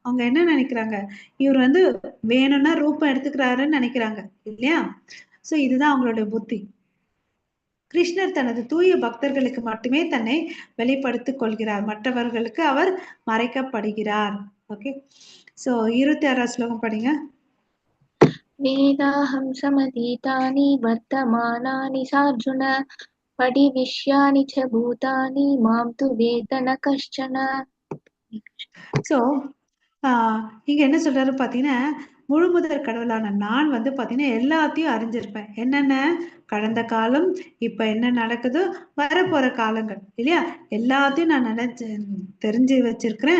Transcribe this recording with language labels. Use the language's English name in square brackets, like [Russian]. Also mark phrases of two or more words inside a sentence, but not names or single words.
[Tamil] அவங்க என்ன நினைக்கிறாங்க, இவர் வந்து வேணும்னா ரூபம் எடுத்துக்கிறாருன்னு நினைக்கிறாங்க இல்லையா? சோ இதுதான் அவங்களுடைய புத்தி. கிருஷ்ணர் தனது தூய பக்தர்களுக்கு மட்டுமே தன்னை வெளிப்படுத்திக் கொள்கிறார், மற்றவர்களுக்கு அவர் மறைக்கப்படுகிறார். ஓகே, சோ 26வது ஸ்லோகம் படிங்க. [Sanskrit] वेदाहं समतीतानि वर्तमानानि सार्जुन परिविश्यानि च भूतानि मां तु वेद न कश्चन. [Tamil] சோ இங்க என்ன சொல்றாரு பாத்தீங்கன்னா, முழுமுதற் கடவுளான நான் வந்து பாத்தீங்கன்னா எல்லாத்தையும் அறிஞ்சிருப்பேன். என்னென்ன கடந்த காலம், இப்ப என்ன நடக்குது, வரப்போற காலங்கள் இல்லையா? எல்லாத்தையும் நான் தெரிஞ்சு வச்சிருக்கிறேன்.